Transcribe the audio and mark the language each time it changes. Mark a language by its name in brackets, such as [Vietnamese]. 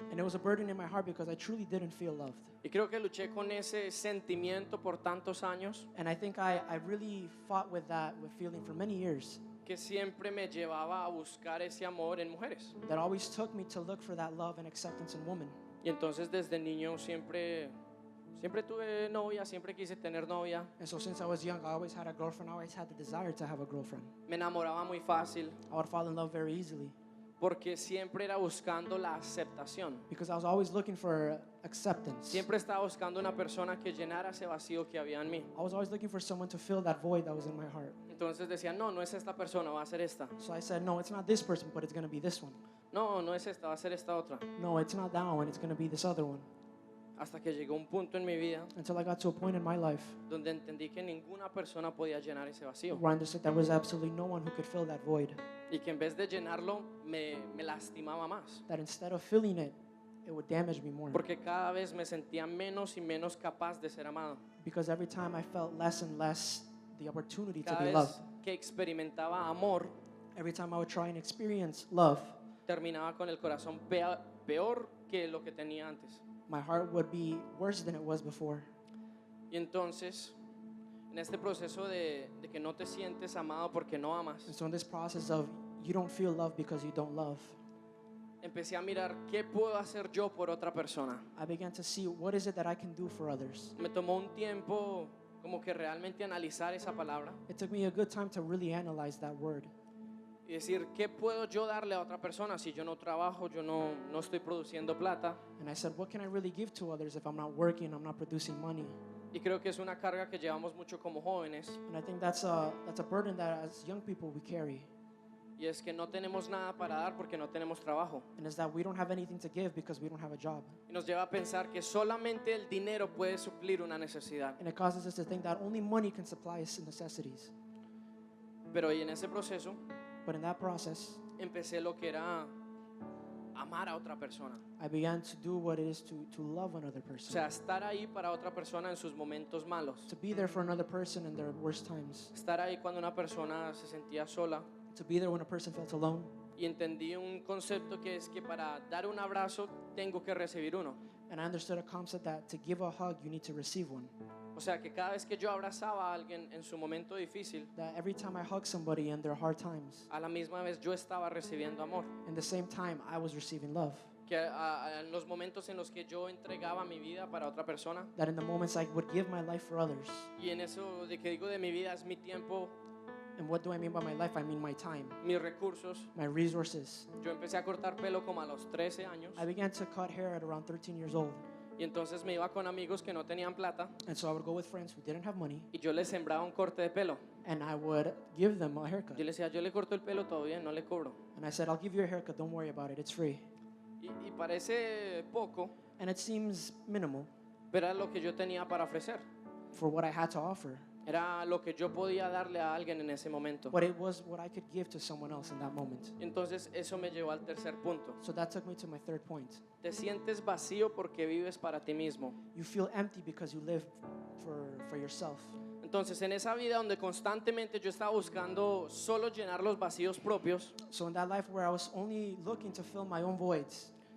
[English] And it was a burden in my heart because I truly didn't feel loved. [Spanish] Y creo que luché con ese sentimiento por tantos años [English] And I think I really fought with that with feeling for many years. [Spanish] que siempre me llevaba a buscar ese amor en mujeres. [English] That always took me to look for that love and acceptance in women. [Spanish] Y entonces desde niño siempre tuve novia, siempre quise tener novia. [English] And so since I was young, I always had a girlfriend. I always had the desire to have a girlfriend. [Spanish] Me enamoraba muy fácil [English] I would fall in love very easily [Spanish] porque siempre era buscando la aceptación. [English] because I was always looking for acceptance. [Spanish] Siempre estaba buscando una persona que llenara ese vacío que había en mí. [English] I was always looking for someone to fill that void that was in my heart. [Spanish] Entonces decía, no, no es esta persona, va a ser esta. [English] So I said, no, it's not this person, but it's going to be this one. [Spanish] No, no es esta, va a ser esta otra. [English] No, it's not that one, it's going to be this other one. [Spanish] Hasta que llegó un punto en mi vida [English] Until I got to a point in my life [Spanish] donde entendí que ninguna persona podía llenar ese vacío. [English] where I understood there was absolutely no one who could fill that void. [Spanish] Y que en vez de llenarlo, me lastimaba más. [English] That instead of filling it, it would damage me more. [Spanish] Porque cada vez me sentía menos y menos capaz de ser amado. [English] Because every time I felt less and less the opportunity to [Spanish] Cada [English] be [Spanish] vez [English] loved. [Spanish] que experimentaba amor, [English] Every time I would try and experience love, [Spanish] terminaba con el corazón peor que lo que tenía antes. [English] my heart would be worse than it was before. [Spanish] Y entonces En este proceso de que no te sientes amado porque no amas, [English] And so in this process of you don't feel love because you don't love, [Spanish] empecé a mirar qué puedo hacer yo por otra persona. [English] I began to see what is it that I can do for others. [Spanish] Me tomó un tiempo como que realmente analizar esa palabra [English] It took me a good time to really analyze that word [Spanish] y decir, ¿qué puedo yo darle a otra persona si yo no trabajo, yo no estoy produciendo plata? [English] and I said, what can I really give to others if I'm not working, I'm not producing money? [Spanish] Y creo que es una carga que llevamos mucho como jóvenes, [English] And I think that's a burden that as young people we carry, [Spanish] y es que no tenemos nada para dar porque no tenemos trabajo. [English] and is that we don't have anything to give because we don't have a job. [Spanish] Y nos lleva a pensar que solamente el dinero puede suplir una necesidad. [English] And it causes us to think that only money can supply us necessities. [Spanish] Pero y en ese proceso [English] But in that process, [Spanish] empecé lo que era amar a otra persona. [English] I began to do what it is to love another [Spanish] O [English] person. [Spanish] sea, estar ahí para otra persona en sus momentos malos. [English] To be there for another person in their worst times. [Spanish] Estar ahí cuando una persona se sentía sola. [English] To be there when a person felt alone. [Spanish] Y entendí un concepto que es que para dar un abrazo tengo que recibir uno. [English] And I understood a concept that to give a hug, you need to receive one. [Spanish] O sea, que cada vez que yo abrazaba a alguien en su momento difícil, [English] That every time I hug somebody in their hard times, [Spanish] a la misma vez yo estaba recibiendo amor. [English] in the same time, I was receiving love. [Spanish] Que en los momentos en los que yo entregaba mi vida para otra persona, [English] That in the moments I would give my life for others. [Spanish] y en eso de que digo de mi vida es mi tiempo, [English] And what do I mean by my life? I mean my time, [Spanish] mis recursos. [English] my resources. [Spanish] Yo empecé a cortar pelo como a los 13 años, [English] I began to cut hair at around 13 years old. [Spanish] y entonces me iba con amigos que no tenían plata [English] And so I would go with friends who didn't have money, [Spanish] y yo les sembraba un corte de pelo. [English] and I would give them a haircut. [Spanish] Yo les decía, yo le corto el pelo todo bien, no le cobro. [English] And I said, I'll give you a haircut, don't worry about it, it's free. [Spanish] Y parece poco, [English] And it seems minimal [Spanish] pero era lo que yo tenía para ofrecer. [English] for what I had to offer. [Spanish] Era lo que yo podía darle a alguien en ese momento. [English] But it was what I could give to someone else in that moment. [Spanish] Entonces eso me llevó al tercer punto. [English] So that took me to my third point. [Spanish] Te sientes vacío porque vives para ti mismo. [English] You feel empty because you live for yourself. [Spanish] Entonces en esa vida donde constantemente yo estaba buscando solo llenar los vacíos propios [English] So in that life where I was only looking to fill my own voids